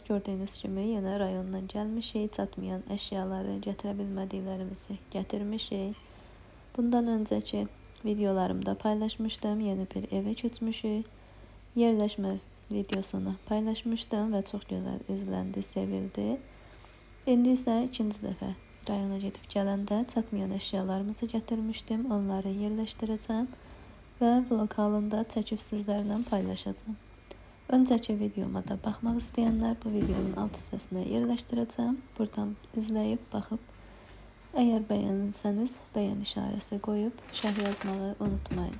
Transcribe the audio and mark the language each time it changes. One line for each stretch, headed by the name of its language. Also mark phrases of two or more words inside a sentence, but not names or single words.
Turkish: Gördüğünüz gibi yine rayondan gelmişik. Çatmayan eşyaları getirebilmediklerimizi getirmişik. Bundan önceki videolarımda paylaşmıştım. Yeni bir eve köçmüşük. Yerleşme videosunu paylaşmıştım ve çok güzel izlendi, sevildi.
Azerbaijani: İndi ise ikinci defa rayona gedib gələndə çatmayan eşyalarımızı getirmiştim.
Turkish: Onları yerleştireceğim
Azerbaijani: və vlog halında çəkib sizlərlə paylaşacağım. Öncəki videoma da baxmaq istəyənlər bu videonun alt hissəsinə yerləşdirəcəm. Buradan izləyib, baxıb, əgər bəyənirsəniz bəyən işarəsi qoyub şərh yazmağı unutmayın.